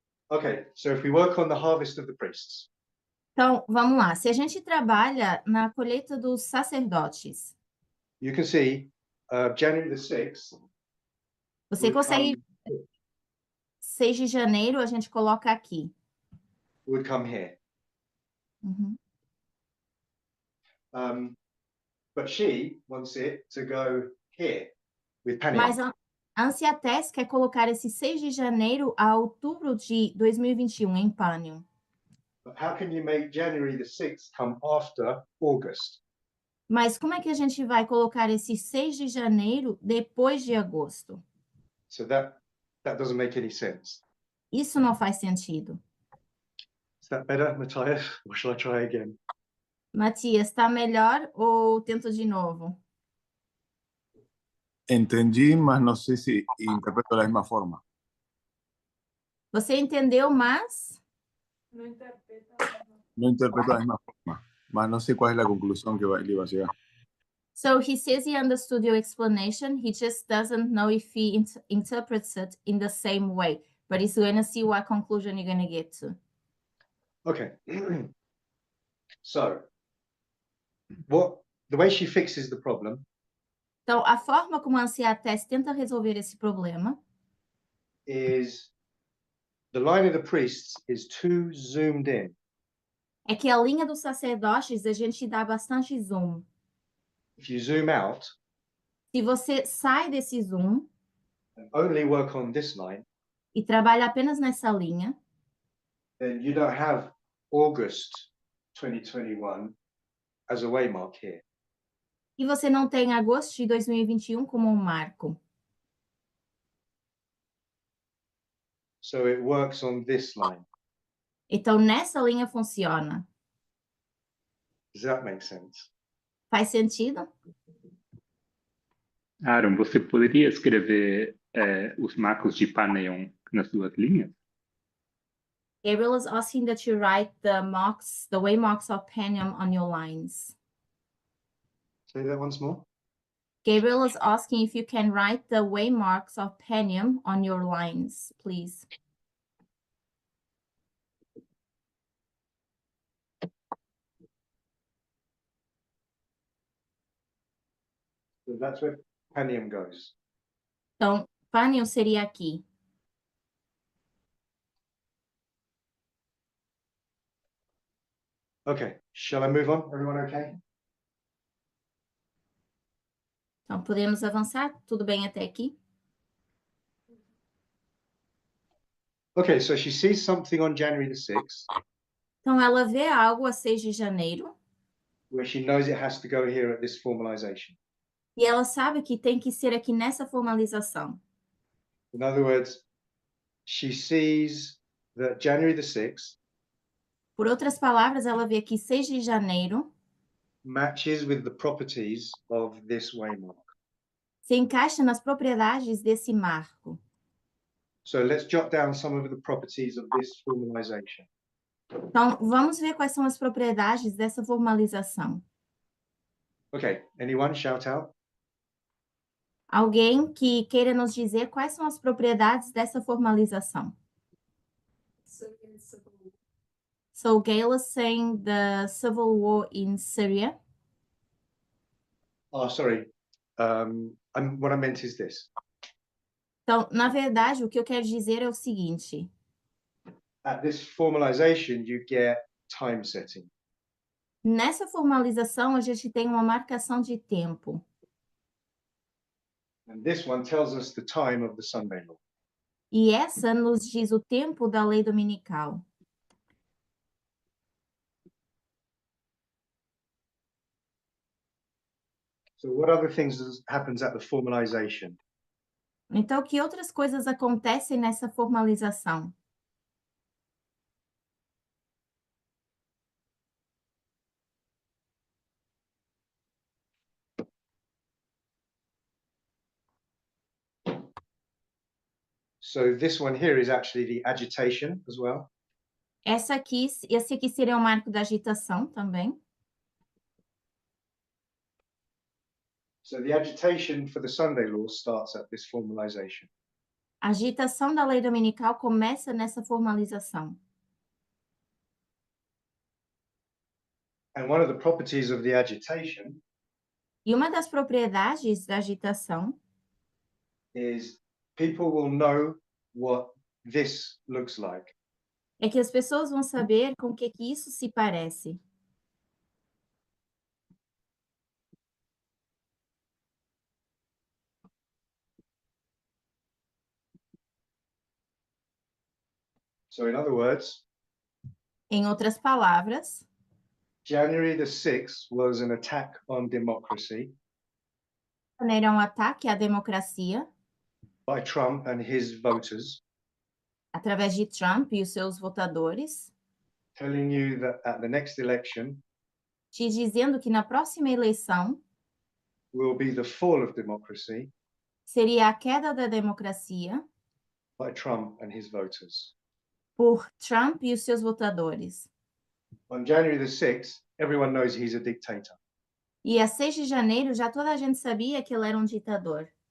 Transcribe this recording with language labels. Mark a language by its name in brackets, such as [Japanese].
[English] Okay, so if we work on the harvest of the priests, [Portuguese] Então, vamos lá. Se a gente trabalha na colheita dos sacerdotes, [English] you can see January the 6th [Portuguese] você consegue... 6 de janeiro, a gente coloca aqui. [English] would come here. Uhum. But she wants it to go here with Panium. [Portuguese] Mas a Ansiates quer colocar esse 6 de janeiro a outubro de 2021 em Pânion. [English] But how can you make January the 6th come after August? [Portuguese] Mas como é que a gente vai colocar esse 6 de janeiro depois de agosto? [English] So that doesn't make any sense. [Portuguese] Isso não faz sentido. [English] Is that better, Matthias? Or shall I try again? [Portuguese] Matias, está melhor ou tento de novo? [Spanish] Entendí, mas no sé si interpreto de la misma forma. [Portuguese] Você entendeu, mas [Spanish] No interpreto de la misma forma, mas no sé cuál es la conclusión que le iba a llegar. [English] So he says he understood your explanation. He just doesn't know if he interprets it in the same way, but he's going to see what conclusion you're going to get to. Okay. So the way she fixes the problem [Portuguese] Então, a forma como a Ansiates tenta resolver esse problema [English] is the line of the priests is too zoomed in. [Portuguese] é que a linha dos sacerdotes a gente dá bastante zoom. [English] If you zoom out [Portuguese] Se você sai desse zoom [English] and only work on this line, [Portuguese] e trabalha apenas nessa linha, [English] then you don't have August 2021 as a waymark here. [Portuguese] e você não tem agosto de 2021 como um marco. [English] So it works on this line. [Portuguese] Então, nessa linha funciona. [English] Does that make sense? [Portuguese] Faz sentido? Aaron, você poderia escrever os marcos de Panion nas duas linhas? [English] Gabriel is asking that you write the marks, the waymarks of Panium on your lines. Say that once more. Gabriel is asking if you can write the waymarks of Panium on your lines, please. So that's where Panium goes. [Portuguese] Então, Panium seria aqui. [English] Okay, shall I move on? Everyone okay? [Portuguese] Então, podemos avançar? Tudo bem até aqui? [English] Okay, so she sees something on January the 6th [Portuguese] Então, ela vê algo a 6 de janeiro [English] where she knows it has to go here at this formalization. [Portuguese] e ela sabe que tem que ser aqui nessa formalização. [English] In other words, she sees that January the 6th [Portuguese] Por outras palavras, ela vê que 6 de janeiro [English] matches with the properties of this waymark. [Portuguese] se encaixa nas propriedades desse marco. [English] So let's jot down some of the properties of this formalization. [Portuguese] Então, vamos ver quais são as propriedades dessa formalização. [English] Okay, anyone shout out? [Portuguese] Alguém que queira nos dizer quais são as propriedades dessa formalização. [English] So Gail is saying the civil war in Syria. Oh, sorry. What I meant is this. [Portuguese] Então, na verdade, o que eu quero dizer é o seguinte. [English] At this formalization, you get time setting. [Portuguese] Nessa formalização, a gente tem uma marcação de tempo. [English] And this one tells us the time of the Sunday law. [Portuguese] E essa nos diz o tempo da lei dominical. [English] So what other things happens at the formalization? [Portuguese] Então, que outras coisas acontecem nessa formalização? [English] So this one here is actually the agitation as well. [Portuguese] Esse aqui seria o marco da agitação também. [English] So the agitation for the Sunday law starts at this formalization. [Portuguese] A agitação da lei dominical começa nessa formalização. [English] And one of the properties of the agitation [Portuguese] E uma das propriedades da agitação [English] is people will know what this looks like. [Portuguese] é que as pessoas vão saber com o que isso se parece. [English] So in other words, [Portuguese] Em outras palavras, [English] January the 6th was an attack on democracy [Portuguese] era um ataque à democracia [English] by Trump and his voters, [Portuguese] através de Trump e os seus votadores, [English] telling you that at the next election [Portuguese] te dizendo que na próxima eleição [English] will be the fall of democracy [Portuguese] seria a queda da democracia [English] by Trump and his voters. [Portuguese] por Trump e os seus votadores. [English] On January the 6th, everyone knows he's a dictator. [Portuguese] E a 6 de janeiro já toda a gente sabia que ele era um ditador.